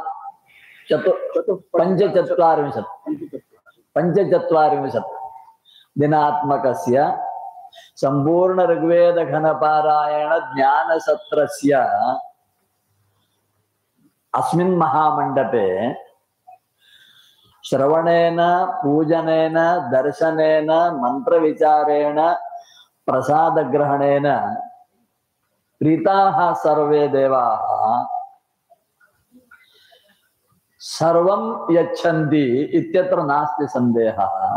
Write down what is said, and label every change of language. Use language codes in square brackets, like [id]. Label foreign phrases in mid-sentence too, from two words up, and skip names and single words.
[sa] पंचचत्वारिंशत् दिनात्मकस्य संपूर्ण ऋग्वेद घनपारायण ज्ञान सत्रस्य अस्मिन् महामण्डपे శ్రవణేన పూజనేన దర్శనేన మంత్ర విచారేణ ప్రసాద గ్రహణేన ప్రీతాః సర్వే దేవాః సర్వం యచ్చంతి ఇత్యత్ర నాస్తి సందేహः.